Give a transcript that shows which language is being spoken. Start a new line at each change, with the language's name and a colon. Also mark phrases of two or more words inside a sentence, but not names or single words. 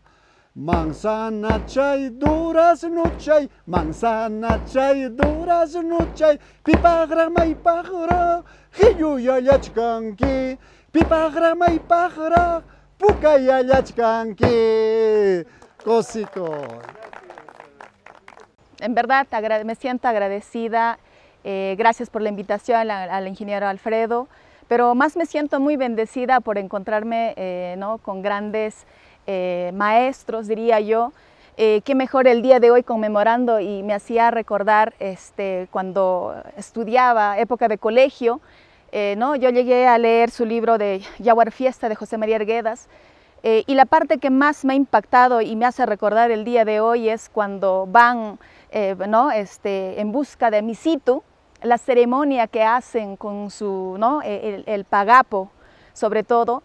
Quechua: Manzana chay, durazno chay, manzana chay, durazno chay, pipaqraq maypaqraq qhilluyallachkanki, pipaqraq maypaqraq puqayallachkanki. Cosico.
Spanish: En verdad me siento agradecida, gracias por la invitación al ingeniero Alfredo, pero más me siento muy bendecida por encontrarme con grandes maestros, diría yo. Qué mejor el día de hoy conmemorando, y me hacía recordar cuando estudiaba, época de colegio, yo llegué a leer su libro de Yaguar Fiesta de José María Arguedas, y la parte que más me ha impactado y me hace recordar el día de hoy es cuando van en busca de Misitu, la ceremonia que hacen con su, el pagapo sobre todo.